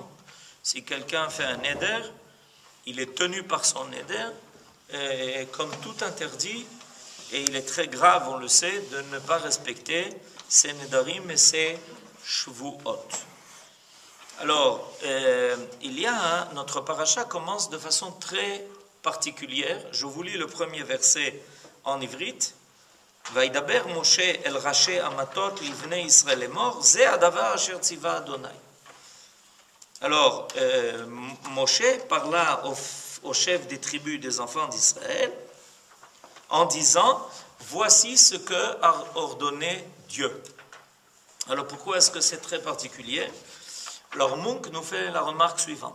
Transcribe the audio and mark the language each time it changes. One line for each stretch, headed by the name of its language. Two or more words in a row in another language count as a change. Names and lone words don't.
French: Si quelqu'un fait un neder, il est tenu par son neder, comme tout interdit, et il est très grave, on le sait, de ne pas respecter ses nedarim et ses shvuot. Alors, notre paracha commence de façon très particulière. Je vous lis le premier verset en ivrite.
Hebrew: וידבר משה אל ראשי המטות לבני ישראל לאמר, זה הדבר אשר צוה אדוני.
French: Alors, Moshe parla au chef des tribus des enfants d'Israël en disant, voici ce que a ordonné Dieu. Alors, pourquoi est-ce que c'est très particulier? Alors, Munk nous fait la remarque suivante.